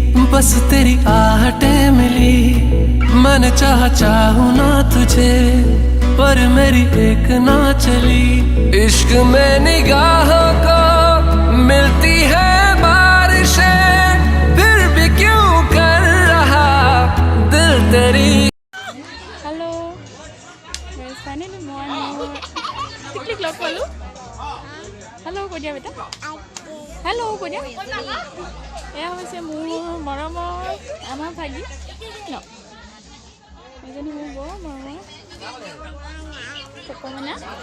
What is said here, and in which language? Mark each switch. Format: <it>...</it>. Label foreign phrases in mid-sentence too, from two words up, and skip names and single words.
<hi>बस तेरी आहटें मिली, मैंने चाहा चाहूं ना तुझे, पर मेरी एक ना चली। इश्क में निगाहों को मिलती है बारिशें, फिर भी क्यों कर रहा दिल तेरी।</hi> <en>hello finally</en> <as>মই মোৰ টিকলিক লগ পালোঁ। হেল্ল' কৈ দিয়া বেটা, হেল্ল' কৈ দিয়া। এয়া হৈছে মোৰ মৰমৰ আমাৰ ভাগি ন, এজনী মোৰ বৰ মৰমৰ ককমনা।</as>